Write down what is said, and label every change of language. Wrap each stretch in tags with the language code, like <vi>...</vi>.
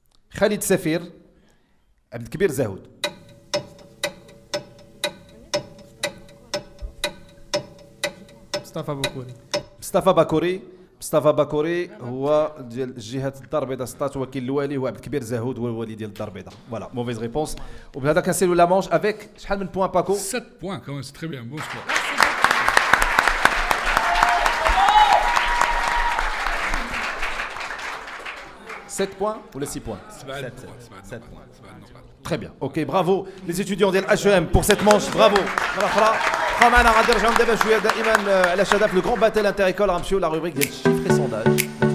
<ar>خالد سفير عبد الكبير زاهود مصطفى باكوري هو ديال جهه الدار البيضاء سطات وكيل الوالي هو عبد الكبير زاهود هو الوالي ديال الدار البيضاء فوالا موفيز ريبونس وبهذا كنسيلو لا مانش افيك شحال من بوان باكو</ar> <fr>7 points quand même, c'est très bien. Bon score. Sept points ou les 6 points 7 points. Très bien, ok, bravo les étudiants de l'HEM pour cette manche, bravo.</fr> <ar>معنا غادي نرجعوا دابا شويه دائما على شهاده في لو كرون باتل انتر ايكول غنمشيو لا روبريك ديال الشيفر سونداج.</ar>